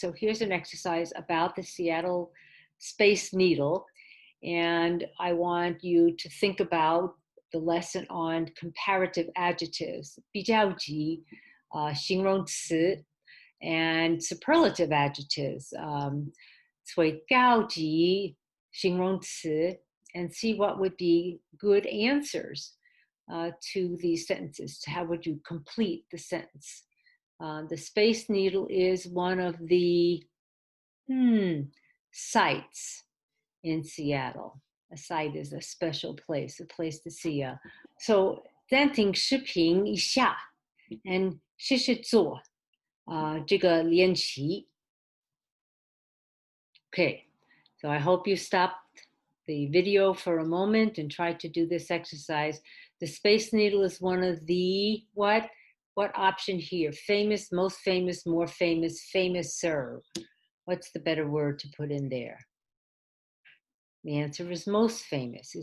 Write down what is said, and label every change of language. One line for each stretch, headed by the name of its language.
English: So here's an exercise about the Seattle Space Needle, and I want you to think about the lesson on comparative adjectives, 比较级, 形容词, and superlative adjectives, 最高级形容词, and see what would be good answers to these sentences. How would you complete the sentence? The Space Needle is one of the sites in Seattle. A site is a special place, a place to see.
Chinese: So 暂停视频一下 and 试试做这个练习。
English: Okay, so I hope you stopped the video for a moment and tried to do this exercise. The Space Needle is one of the, what option here? Famous, most famous, more famous, famouser. What's the better word to put in there? The answer is most famous.